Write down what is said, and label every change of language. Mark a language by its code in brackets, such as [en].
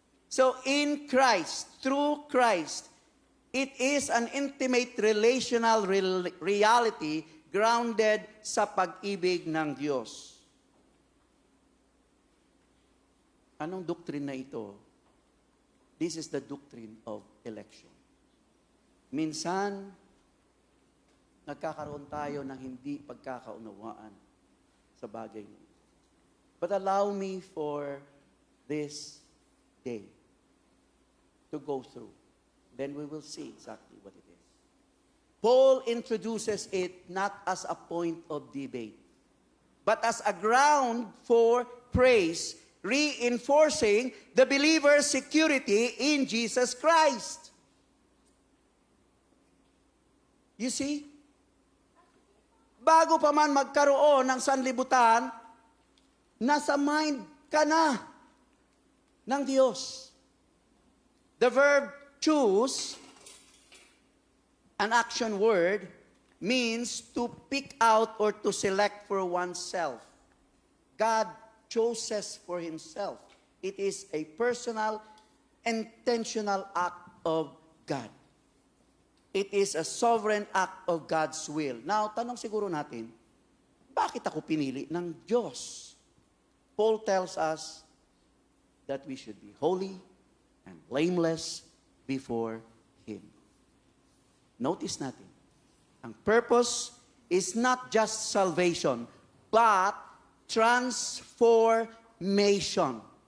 [en] So in Christ, through Christ, it is an intimate relational reality grounded [tl] sa pag-ibig ng Diyos. Anong doctrine na ito? [en] This is the doctrine of election. [tl] Minsan, nagkakaroon tayo ng hindi pagkakaunawaan sa bagay niyo. [en] But allow me for this day to go through. Then we will see exactly what it is. Paul introduces it not as a point of debate, but as a ground for praise, reinforcing the believer's security in Jesus Christ. You see? [tl] Bago pa man magkaroon ng sanlibutan, nasa mind ka na ng Diyos. [en] The verb choose, an action word, means to pick out or to select for oneself. God chooses for Himself. It is a personal, intentional act of God. It is a sovereign act of God's will. [tl] Now, tanong siguro natin, bakit ako pinili ng Diyos? [en] Paul tells us that we should be holy and blameless before Him. Notice natin, ang purpose is not just salvation, but transformation.